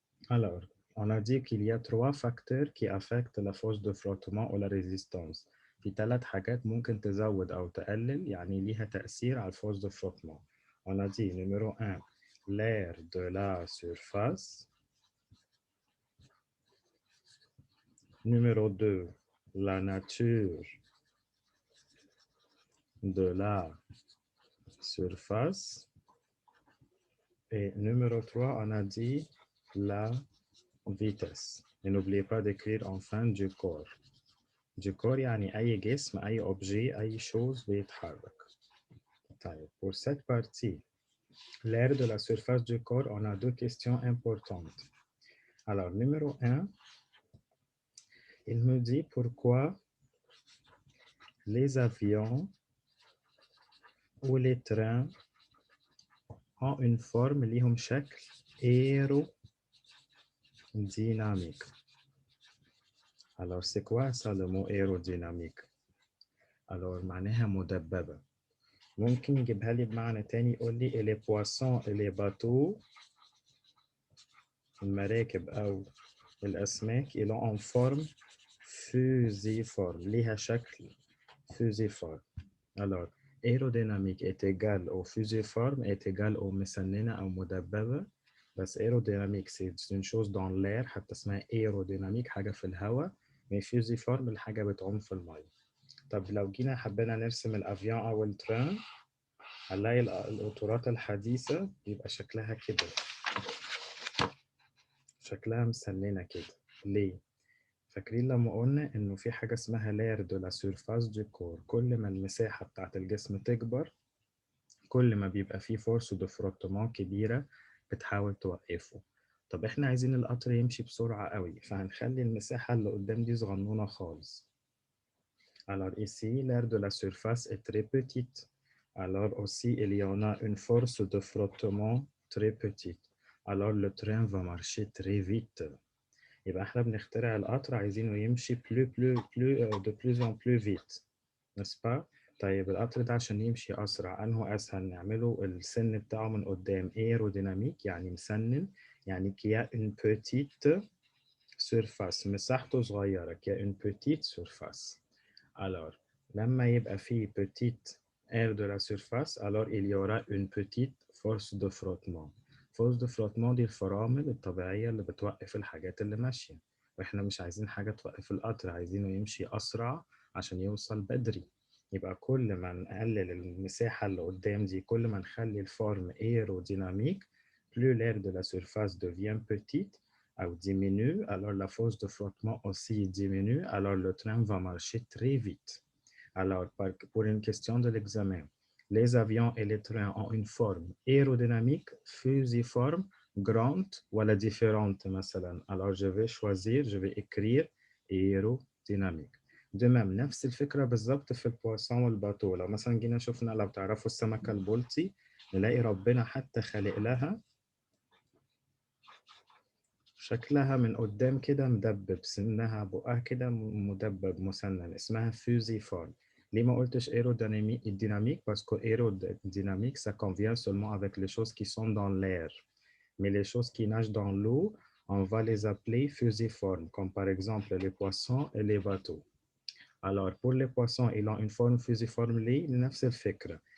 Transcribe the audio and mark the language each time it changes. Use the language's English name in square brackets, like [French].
[French] Alors, on a dit qu'il y a trois facteurs qui affectent la force de frottement ou la résistance. [Arabic] في ثلاث حاجات ممكن تزود أو تقلل يعني ليها تأثير على الفورce de frottement. [French] On a dit numéro 1, l'air de la surface. Numéro 2, la nature de la surface. Et numéro 3, on a dit la vitesse. Et n'oubliez pas d'écrire en fin du corps. [Arabic] Du corps يعني أي جسم أي objet أي chose بيتحرك. [French] طيب, pour cette partie, l'air de la surface du corps, on a deux questions importantes. Alors, numéro 1, il me dit pourquoi les avions ou les trains ont une forme [Arabic] ليهم شكل [French] aérodynamique. Alors, c'est quoi ça le mot aérodynamique? [Arabic] Alors, معناها مدببة. ممكن يجيبها لي بمعنى تاني يقول لي [French] les poissons et les bateaux [Arabic] المراكب أو الأسماك [French] ils ont en forme fusiforme [Arabic] ليها شكل fusiforme. [French] Alors aérodynamique est égal au fusiforme est égal au [Arabic] مسننة أو مدببة. بس aérodynamique [French] c'est une chose dans l'air [Arabic] حتى اسمها aérodynamique حاجة في الهواء. mais fusiforme الحاجة بتعوم في المية. طب لو جينا حبينا نرسم الأفيون أو التران هنلاقي القطارات الحديثة بيبقى شكلها كده. شكلها مسننة كده. ليه؟ فاكرين لما قلنا إنه في حاجة اسمها لاير دو لا سيرفاس دو كور. كل ما المساحة بتاعت الجسم تكبر كل ما بيبقى فيه فورس دو فروتمون كبيرة بتحاول توقفه. طب إحنا عايزين القطر يمشي بسرعة قوي فهنخلي المساحة اللي قدام دي صغنونة خالص. [French] Alors ici, l'air de la surface est très petite. Alors aussi, il y en a une force de frottement très petite. Alors le train va marcher très vite. [Arabic] يبقى احنا بنخترع القطر عايزينه يمشي [French] de plus en plus vite. n'est-ce pas؟ [Arabic] طيب القطر ده عشان يمشي أسرع أنه أسهل نعمله السن بتاعه من قدام aérodynamique يعني مسنن يعني [French] qu'il y a une petite surface [Arabic] مساحته صغيرة qu'il y a une petite surface. [French] Alors, [Arabic] لما يبقى فيه [French] petite aire de la surface, alors il y aura une petite force de frottement. [Arabic] force de frottement دي الفرامل الطبيعية اللي بتوقف الحاجات اللي ماشية. وإحنا مش عايزين حاجة توقف القطر، عايزينه يمشي أسرع عشان يوصل بدري. يبقى كل ما نقلل المساحة اللي قدام دي، كل ما نخلي الفورم [French] aérodynamique, plus l'air de la surface devient petite, ou diminue, alors la force de frottement aussi diminue, alors le train va marcher très vite. Alors, pour une question de l'examen, les avions et les trains ont une forme aérodynamique, fusiforme, grande ou la différente, مثلا. Alors, je vais choisir, je vais écrire aérodynamique. De même, [Arabic] نفس الفكرة بالضبط في البواسون والباتو. لو مثلا جينا شفنا، لو تعرفوا السمكة البلطي نلاقي ربنا حتى خلق لها شكلها من قدام كده مدبب، سنها بقها كده مدبب مسنن، اسمها fusiforme. ليه ما قلتش aérodynamique? [French] Parce que aérodynamique, ça convient seulement avec les choses qui sont dans l'air. Mais les choses qui nagent dans l'eau, on va les appeler fusiformes, comme par exemple les poissons et les bateaux. Alors, pour les poissons, ils ont une forme fusiforme [Arabic] ليه؟ لنفس الفكرة.